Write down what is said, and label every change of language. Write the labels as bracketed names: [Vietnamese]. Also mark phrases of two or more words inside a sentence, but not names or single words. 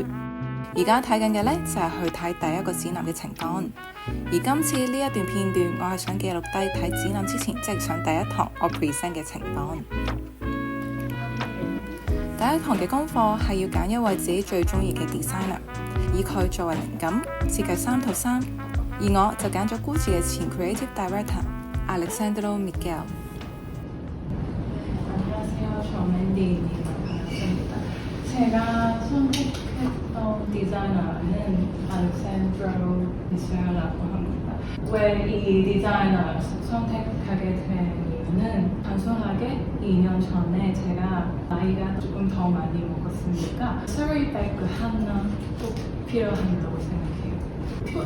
[Cantonese] 而家睇緊嘅呢，就係去睇第1個展覽嘅情況，而今次呢一段片段我係想記錄低睇展覽之前，即係上第1堂我 present 嘅情況。第1堂嘅功課係要揀一位自己最中意嘅 designer， 以佢作為靈感設計3套衫，而我就揀咗 Gucci 嘅前 [English] creative director [Cantonese] Alessandro Michele。 [Korean] 안녕하세요. 저는 반갑습니다. 제가 선택했던 디자이너는 알렉산드로 미셸라고 합니다. 왜 이 디자이너를 선택하게 된 이유는 단순하게 2년 전에 제가 나이가 조금 더 많이 먹었으니까 스리백그 하나 꼭 필요한다고 생각해요.